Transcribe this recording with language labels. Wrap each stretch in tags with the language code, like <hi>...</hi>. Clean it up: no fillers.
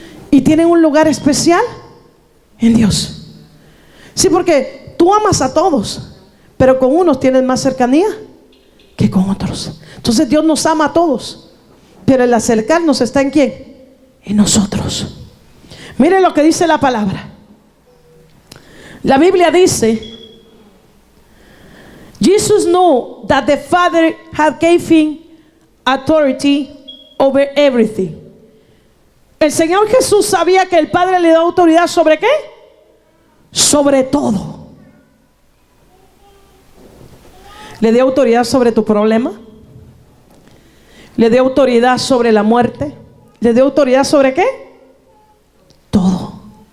<es>Y tienen un lugar especial en Dios. Sí, porque tú amas a todos, pero con unos tienes más cercanía que con otros. Entonces Dios nos ama a todos, pero el acercarnos está en ¿quién? En nosotros. Mire lo que dice la palabra. La Biblia dice:</es> <en>Jesus knew that the Father had gave him authority over everything.</en> <es>El Señor Jesús sabía que el Padre le da autoridad ¿sobre qué? Sobre todo. Le dio autoridad sobre tu problema. Le dio autoridad sobre la muerte. Le dio autoridad ¿sobre qué? Todo.</es>